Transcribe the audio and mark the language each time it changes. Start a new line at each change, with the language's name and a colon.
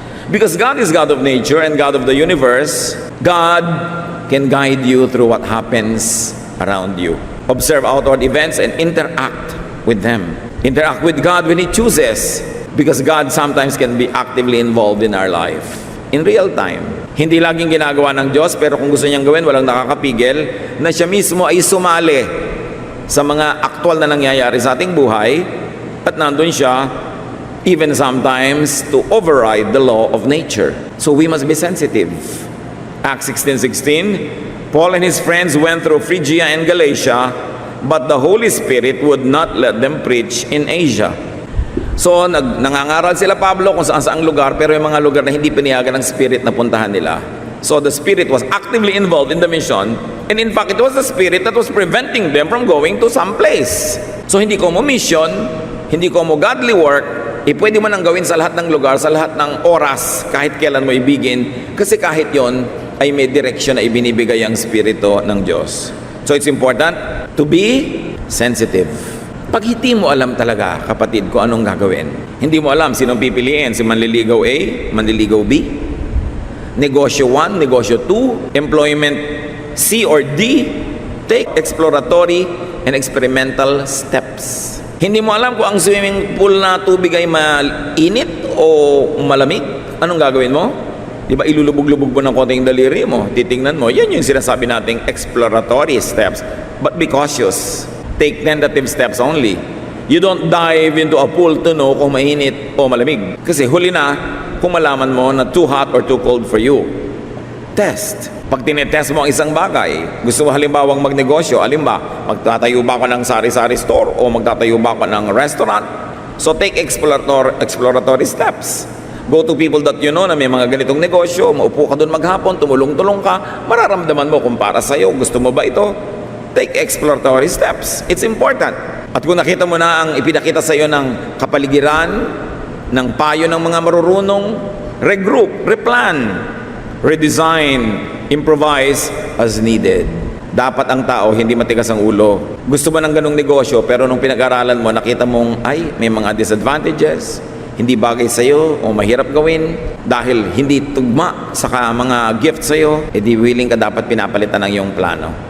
English: Because God is God of nature and God of the universe, God can guide you through what happens around you. Observe outward events and interact with them. Interact with God when He chooses. Because God sometimes can be actively involved in our life. In real time.
Filipino: Hindi laging ginagawa ng Diyos, pero kung gusto niyang gawin, walang nakakapigil, na siya mismo ay sumali sa mga aktwal na nangyayari sa ating buhay, at nandun siya,
English: even sometimes, to override the law of nature. So we must be sensitive. Acts 16:16, Paul and his friends went through Phrygia and Galatia, but the Holy Spirit would not let them preach in Asia.
Filipino: So, nangangaral sila Pablo kung saan-saang lugar, pero yung mga lugar na hindi pinayagan ng Spirit na puntahan nila.
English: So, the Spirit was actively involved in the mission, and in fact, it was the Spirit that was preventing them from going to some place.
Filipino: So, hindi ko mo mission, hindi ko mo godly work, pwede mo nang gawin sa lahat ng lugar, sa lahat ng oras, kahit kailan mo ibigin, kasi kahit yon ay may direksyon na ibinibigay ang Spirito ng Diyos.
English: So, it's important to be sensitive.
Filipino: Pag hindi mo alam talaga, kapatid, kung anong gagawin, hindi mo alam sinong pipiliin, si manliligaw A, manliligaw B, negosyo 1, negosyo 2, employment C or D,
English: take exploratory and experimental steps.
Filipino: Hindi mo alam kung ang swimming pool na tubig ay mainit o malamig, anong gagawin mo? Di ba ilulubog-lubog mo ng konting daliri mo, titingnan mo, yan yung sinasabi nating exploratory steps.
English: But be cautious. Take tentative steps only. You don't dive into a pool to know
Filipino: kung mainit o malamig. Kasi huli na kung malaman mo na
English: too hot or too cold for you. Test.
Filipino: Pag tinetest mo ang isang bagay, gusto mo halimbawang magnegosyo, magtatayo ba ako ng sari-sari store o magtatayo ba ako ng restaurant?
English: So take exploratory steps. Go to people that you know
Filipino: na may mga ganitong negosyo, maupo ka doon maghapon, tumulong-tulong ka, mararamdaman mo kung para sa'yo, gusto mo ba ito?
English: Take exploratory steps. It's important.
Filipino: At kung nakita mo na ang ipinakita sa iyo ng kapaligiran, ng payo ng mga marurunong,
English: regroup, replan, redesign, improvise as needed.
Filipino: Dapat ang tao hindi matigas ang ulo. Gusto mo ng ganong negosyo pero nung pinag-aralan mo, nakita mong ay may mga disadvantages, hindi bagay sa iyo o mahirap gawin dahil hindi tugma sa mga gift sa iyo, edi willing ka dapat pinapalitan ng iyong plano.